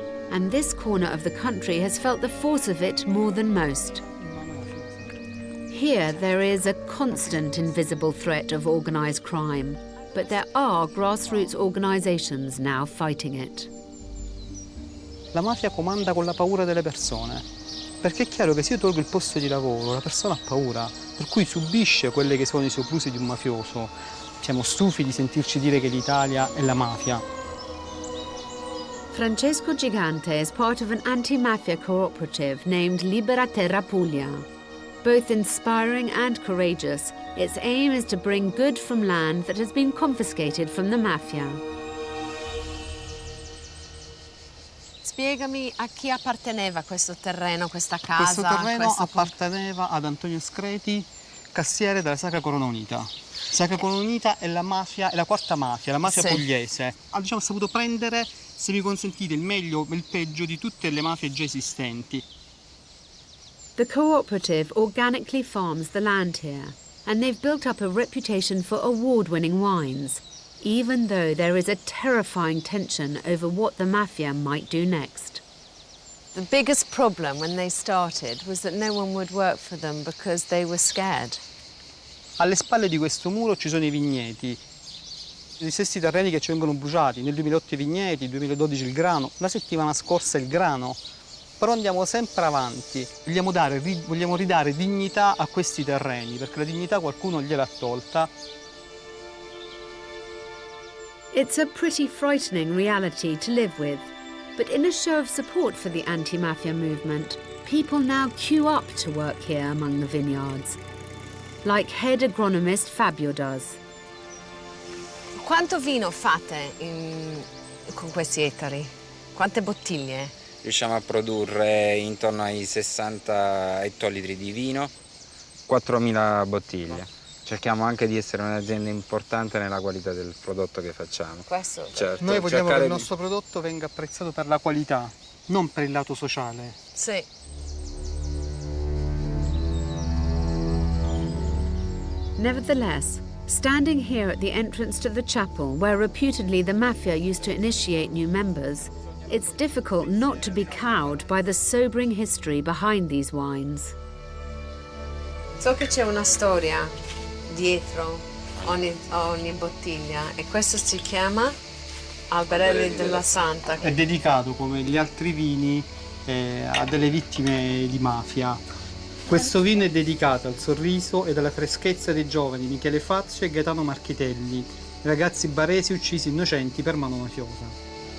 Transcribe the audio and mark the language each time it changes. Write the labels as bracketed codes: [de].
[en] And this corner of the country has felt the force of it more than most. Here there is a constant invisible threat of organized crime, but there are grassroots organizations now fighting it. [it] La mafia comanda con la paura delle persone, perché è chiaro che se io tolgo il posto di lavoro, la persona ha paura, per cui subisce quelle che sono i soprusi di un mafioso. Siamo stufi di sentirci dire che l'Italia è la mafia. [en] Francesco Gigante is part of an anti-mafia cooperative named Libera Terra Puglia. Both inspiring and courageous, its aim is to bring good from land that has been confiscated from the mafia. [it] Spiegami a chi apparteneva questo terreno, questa casa? Questo terreno apparteneva ad Antonio Screti, cassiere della Sacra Corona Unita. Sacra Corona Unita è la mafia, è la quarta mafia, la mafia pugliese. Ha saputo prendere, se mi consentite, il meglio e il peggio di tutte le mafie già esistenti. [en] The cooperative organically farms the land here, and they've built up a reputation for award-winning wines, even though there is a terrifying tension over what the mafia might do next. The biggest problem when they started was that no one would work for them because they were scared. [it] Alle spalle di questo muro ci sono i vigneti, gli stessi terreni che ci vengono bruciati. Nel 2008 i vigneti, nel 2012 il grano, la settimana scorsa il grano. Però andiamo sempre avanti, vogliamo ridare dignità a questi terreni, perché la dignità qualcuno gliel'ha tolta. [en] It's a pretty frightening reality to live with, but in a show of support for the anti-mafia movement, people now queue up to work here among the vineyards, like head agronomist Fabio does. [it] Quanto vino fate con questi ettari? Quante bottiglie? Riusciamo a produrre intorno ai 60 ettolitri di vino. 4.000 bottiglie. Cerchiamo anche di essere un'azienda importante nella qualità del prodotto che facciamo. Questo? Certo, noi vogliamo che il nostro prodotto venga apprezzato per la qualità, non per il lato sociale. Sì. [en] Nevertheless, standing here at the entrance to the chapel, where reputedly the mafia used to initiate new members, it's difficult not to be cowed by the sobering history behind these wines. [it] So che c'è una storia dietro ogni bottiglia e questo si chiama Alberelli della Santa. È dedicato, come gli altri vini, a delle vittime di mafia. Questo vino è dedicato al sorriso ed alla freschezza dei giovani Michele Fazio e Gaetano Marchitelli, ragazzi baresi uccisi innocenti per mano mafiosa.